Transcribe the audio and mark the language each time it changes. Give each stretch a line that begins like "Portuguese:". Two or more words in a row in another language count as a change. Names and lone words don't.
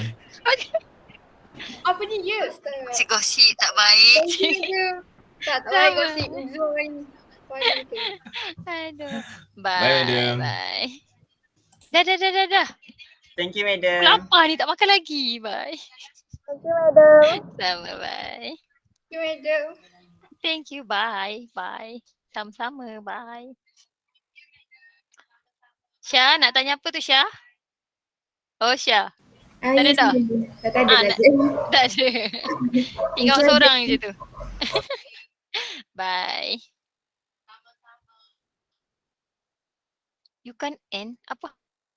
Malay: Apa ni ya? Gosip tak baik.
English: Thank you, madam. Tak
Malay: Sama. baik gosip Zoom kan. Aduh.
English: Bye, madam. Bye. Dah. Thank you, madam.
Malay: Lapar ni tak makan lagi.
English: Bye. Thank you, madam.
Malay: Sama bye.
English: Thank you, madam. Thank you. Bye.
Malay: Sama-sama. Bye. Syah, nak tanya apa tu Syah? Oh Syah. Tak ada dah? Tak ada. Tak ada. Tinggal seorang je tu.
English: Bye. You can end
Malay: apa?